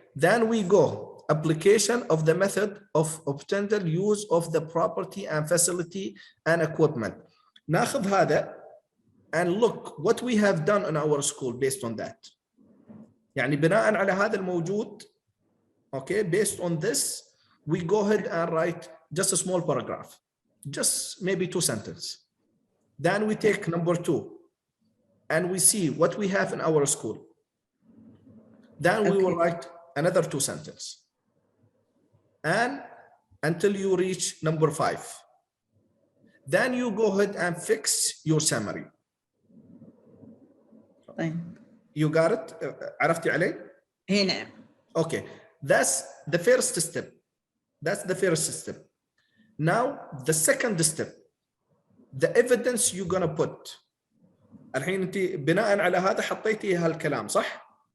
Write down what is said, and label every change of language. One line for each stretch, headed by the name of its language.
English: Then we go application of the method of optimal use of the property and facility and equipment.
Arabic: ناخذ هذا
English: and look what we have done in our school based on that.
Arabic: يعني بناء على هذا الموجود.
English: Okay, based on this, we go ahead and write just a small paragraph, just maybe 2 sentences. Then we take number 2 and we see what we have in our school. Then we will write another 2 sentences. And until you reach number 5. Then you go ahead and fix your summary. You got it?
Arabic: عرفتي علي؟ نعم.
English: Okay, that's the first step. That's the first step. Now, the second step, the evidence you're gonna put.
Arabic: الحين انت بناء على هذا حطيتي هالكلام صح؟